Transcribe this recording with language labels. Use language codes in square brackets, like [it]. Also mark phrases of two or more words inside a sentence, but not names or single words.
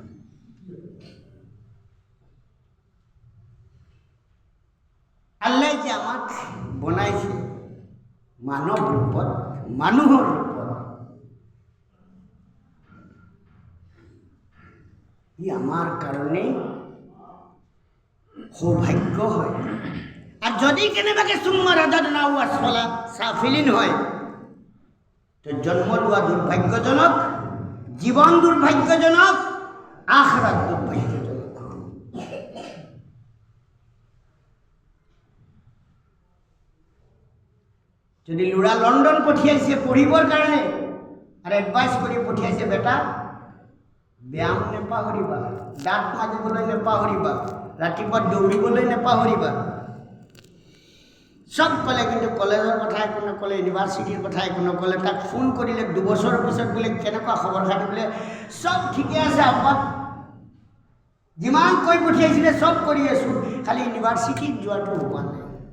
[as] আল্লাহ যে আমাক বনাইছে মানৱ ৰূপত, মানুহৰ ৰূপত, ই আমাৰ কাৰণে সৌভাগ্য হয়। আর যদি কেনেবাকে [ar] ثم رددناه أسفل سافلين [as] হয়, তো জন্ম লোৱা দুর্ভাগ্যজনক, জীবন দুর্ভাগ্যজনক, আখিরাত দুর্ভাগ্যজনক। যদি ল'ৰা লণ্ডন পঠিয়াইছে পঢ়িবৰ কাৰণে আৰু এডভাইচ কৰি পঠিয়াইছে, বেটা ব্যায়াম নেপাহৰিবা, দাঁত মাজিবলৈ নেপাহৰিবা, ৰাতিপুৱা দৌৰিবলৈ নেপাহৰিবা, চব ক'লে। কিন্তু কলেজৰ কথা একো নক'লে, ইউনিভাৰ্চিটিৰ কথা একো নক'লে। তাক ফোন কৰিলে 2 বছৰৰ পিছত বোলে কেনেকুৱা খবৰ খাতি, বোলে চব ঠিকে আছে আব্বা, যিমান কৈ পঠিয়াইছিলে চব কৰি আছোঁ, খালি ইউনিভাৰ্চিটিত যোৱাটো হোৱা নাই।